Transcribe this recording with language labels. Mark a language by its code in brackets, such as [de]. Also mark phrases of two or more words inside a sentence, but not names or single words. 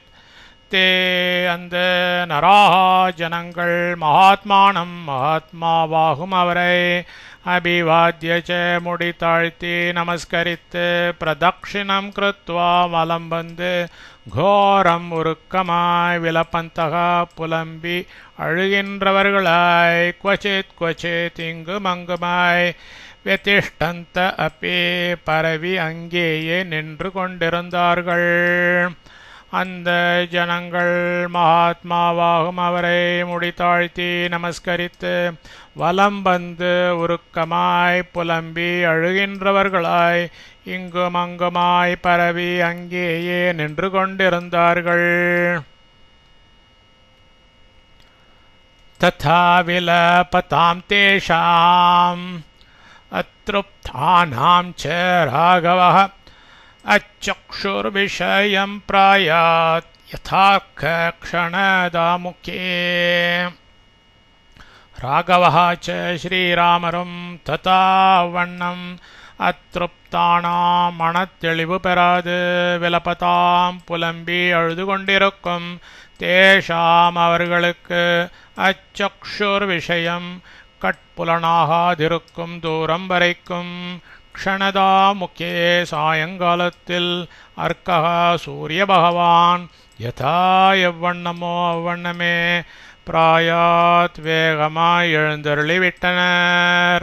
[ta] தே அந்த நராஹா ஜனங்கள் மகாத்மானம் மகாத்மாவாகும் அவரை அபிவாத்யச்ச முடி தாழ்த்தி நமஸ்கரித்து [sa] प्रदक्षिणं कृत्वा [ta] வலம் வந்து கோரம் உருக்கமாய் விலப்பந்தகா புலம்பி அழுகின்றவர்களாய் [sa] क्वचित् क्वचित् [ta] இங்குமங்குமாய் [sa] व्यतिष्ठन्त अपि [ta] பரவி அங்கேயே நின்று கொண்டிருந்தார்கள். அந்த ஜனங்கள் மகாத்மாவாகும் அவரை முடித்தாழ்த்தி நமஸ்கரித்து வலம் வந்து உருக்கமாய் புலம்பி அழுகின்றவர்களாய் இங்கும் அங்குமாய் பரவி அங்கேயே நின்று கொண்டிருந்தார்கள். [sa] तथा विलपतां तेषां अतृप्तानां च राघवः अचक्षुर्विषयं प्रायात् यथाक्षणदामुखे. राघवः च श्रीरामரும் तथा வண்ணம் அத்ருப்தானாம் மனத்தெளிவு [ta] பெறாது விலபதாம் புலம்பி அழுது கொண்டிருக்கும் தேஷாம் அவர்களுக்கு [sa] अचक्षुर्विषयं [ta] கட்புலனாகாதிருக்கும் தூரம் வரைக்கும் [sa] क्षणदामुखे [ta] சாயங்காலத்தில் அர்க்கஹா சூரிய பகவான் யதா எவ்வண்ணமோ அவ்வண்ணமே பிராயாத் வேகமாய் எழுந்தருளிவிட்டனர்.